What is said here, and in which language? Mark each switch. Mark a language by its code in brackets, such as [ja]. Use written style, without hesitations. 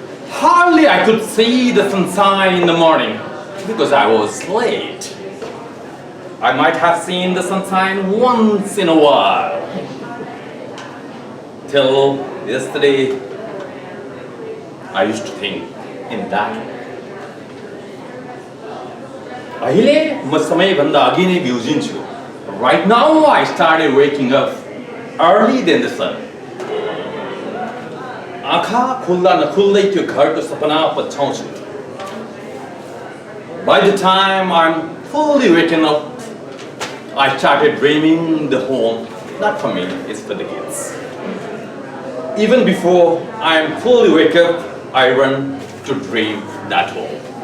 [en] Hardly I could see the sunshine in the morning because I was late. I might have seen the sunshine once in a while. Till yesterday, I used to think in that way. [ne] अहिले म समयभन्दा अघि नै बिउजिन्छु. [en] Right now I started waking up early than the sun. [ne] आँखा खुल्दा नखुल्दै त्यो घरको सपना पछ्याउँछु. [en] By the time I'm fully waken up, I started dreaming the home, not for me, it's for the kids. Even before I'm fully wake up, I run to dream that home.